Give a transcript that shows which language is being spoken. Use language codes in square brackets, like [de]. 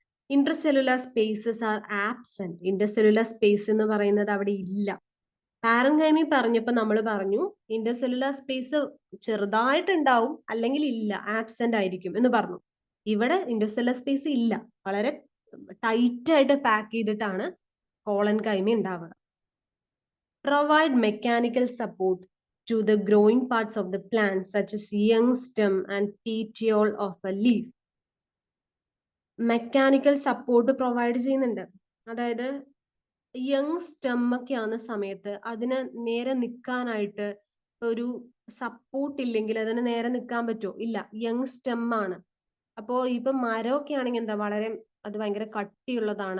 [en] Intercellular spaces are absent. [ml] Intercellular space എന്ന് പറയുന്നത് അവിടെ ഇല്ല. പാരൻകൈമി പറഞ്ഞപ്പോൾ നമ്മൾ പറഞ്ഞു ഇന്റർസെല്ലുലാർ സ്പേസ് ചെറുതായിട്ടുണ്ടാവും, അല്ലെങ്കിൽ ഇല്ല, ആബ്സെന്റ് ആയിരിക്കും എന്ന് പറഞ്ഞു. ഇവിടെ ഇന്റർസെല്ലുലാർ സ്പേസ് ഇല്ല, വളരെ ടൈറ്റ് ആയിട്ട് പാക്ക് ചെയ്തിട്ടാണ് കോളൻ കൈമി ഉണ്ടാവുക. [en] Provide mechanical support to the growing parts of the plant such as young stem and petiole of a leaf. [ml] Mechanical support provide ചെയ്യുന്നുണ്ട്. അതായത് യങ് സ്റ്റെം ഒക്കെ ആവുന്ന സമയത്ത് അതിന് നേരെ നിൽക്കാനായിട്ട് ഒരു സപ്പോർട്ട് ഇല്ലെങ്കിൽ അതിന് നേരെ നിൽക്കാൻ പറ്റുമോ? ഇല്ല. യങ് സ്റ്റെം ആണ്. അപ്പോ ഇപ്പൊ മരമൊക്കെ ആണെങ്കിൽ എന്താ അത് ഭയങ്കര കട്ടിയുള്ളതാണ്.